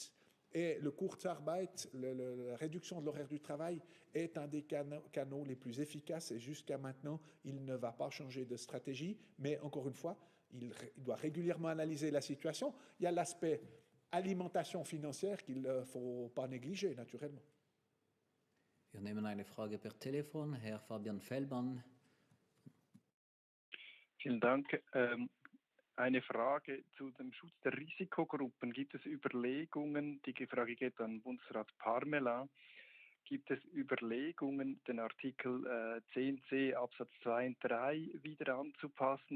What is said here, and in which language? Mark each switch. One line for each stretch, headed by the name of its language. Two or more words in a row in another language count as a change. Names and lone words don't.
French: Et le Kurzarbeit, la réduction de l'horaire du travail, est un des canaux les plus efficaces. Et jusqu'à maintenant, il ne va pas changer de stratégie. Mais encore une fois, il doit régulièrement analyser la situation. Il y a l'aspect alimentation financière qu'il ne faut pas négliger, naturellement.
German: Wir nehmen eine Frage per Telefon. Herr Fabian Fellmann. Vielen Dank. Eine Frage zu dem Schutz der Risikogruppen. Gibt es Überlegungen, die Frage geht an Bundesrat Parmelin, gibt es Überlegungen, den Artikel 10c Absatz 2 und 3 wieder anzupassen?